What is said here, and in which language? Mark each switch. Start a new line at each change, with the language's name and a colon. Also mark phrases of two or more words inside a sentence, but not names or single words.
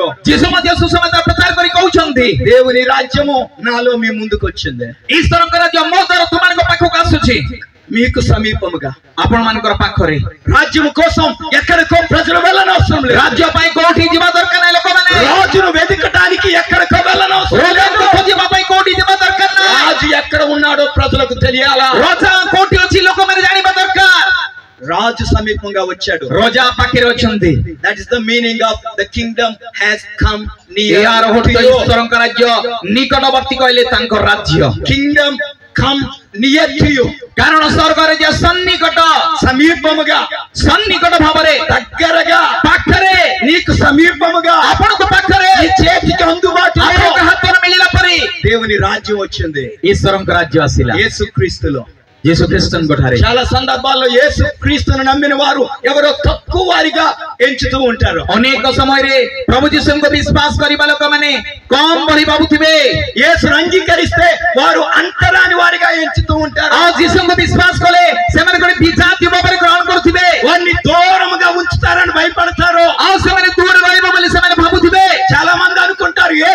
Odia: ଯୀଶୁ ମଧ୍ୟ ସୁସମାଚାର ପ୍ରଚାର କରି କହୁଛନ୍ତି
Telugu: దేవుని రాజ్యము నాలో మీ ముందుకు వచ్చింది,
Odia: ଈଶ୍ୱରଙ୍କ ରାଜ୍ୟ ମୋ ଦ୍ୱାରା ତୁମମାନଙ୍କ ପାଖକୁ ଆସୁଛି,
Telugu: మీకు సమీపముగా.
Odia: ଆପଣମାନଙ୍କର ପାଖରେ।
Telugu: రాజ్యము కోసం ఎక్కడికో ప్రజలు వెళ్ళనవసరం లేదు.
Odia: ରାଜ୍ୟ ପାଇଁ କୋଉଠି ଯିବା ଦରକାର ନାହିଁ ଲୋକମାନେ।
Telugu: రాజును వెతకటానికి ఎక్కడికో వెళ్ళనవసరం లేదు.
Odia: ରାଜାଙ୍କୁ ଖୋଜିବା ପାଇଁ କୋଉଠି ଯିବା ଦରକାର ନାହିଁ।
Telugu: రాజు ఎక్కడ ఉన్నాడో ప్రజలకు తెలియాలా?
Odia: ରଜା କୋଉଠି ଅଛି ଲୋକମାନେ ଜାଣିବା ଦରକାର।
Telugu: రాజు సమీపంగా వచ్చాడు.
Odia: ରଜା ପାଖରେ ଅଛନ୍ତି।
English: That is the meaning of the kingdom has come near
Odia: ଏହାର
English: to
Odia: ଅର୍ଥ
English: you.
Odia: ଈଶ୍ୱରଙ୍କ ରାଜ୍ୟ ନିକଟବର୍ତ୍ତୀ କହିଲେ ତାଙ୍କ ରାଜ୍ୟ।
English: Kingdom come near to you.
Odia: କାରଣ ସ୍ୱର୍ଗ ରାଜ୍ୟ ସନ୍ନିକଟ,
Telugu: సమీపముగా,
Odia: ସନ୍ନିକଟ ଭାବରେ,
Telugu: దగ్గరగా,
Odia: ପାଖରେ,
Telugu: నీకు సమీపముగా,
Odia: ଆପଣଙ୍କ ପାଖରେ,
Telugu: నీ చేతికి అందుబాటులో
Odia: ଆପଣଙ୍କ ହାତରେ ମିଳିଲା ପରି
Telugu: దేవుని రాజ్యం వచ్చింది.
Odia: ଈଶ୍ୱରଙ୍କ ରାଜ୍ୟ ଆସିଲା
Telugu: యేసుక్రీస్తులో.
Odia: ଯୀଶୁ ଖ୍ରୀଷ୍ଟଙ୍କ ଠାରେ।
Telugu: చాలా సందర్భాల్లో యేసు క్రీస్తును నమ్మిన వారు ఎవరో తక్కువ వారిగా ఎంచుతూ ఉంటారు.
Odia: ଅନେକ ସମୟରେ ପ୍ରଭୁ ଯୀଶୁଙ୍କୁ ବିଶ୍ୱାସ କରିବା ଲୋକମାନେ କମ୍ ବୋଲି ଭାବୁଥିବେ।
Telugu: యేసును అంగీకరిస్తే వారు అంతరాని వారిగా ఎంచుతూ ఉంటారు.
Odia: ଆଉ ଯୀଶୁଙ୍କୁ ବିଶ୍ୱାସ କଲେ ସେମାନେ ଗୋଟେ ବିଜାତି ଭାବରେ ଗ୍ରହଣ କରୁଥିବେ।
Telugu: వారిని దూరముగా ఉంచుతారని భయపడతారు.
Odia: ଆଉ ସେମାନେ ଦୂର ରହିବ ବୋଲି ସେମାନେ ଭାବୁଥିବେ।
Telugu: చాలా మంది అనుకుంటారు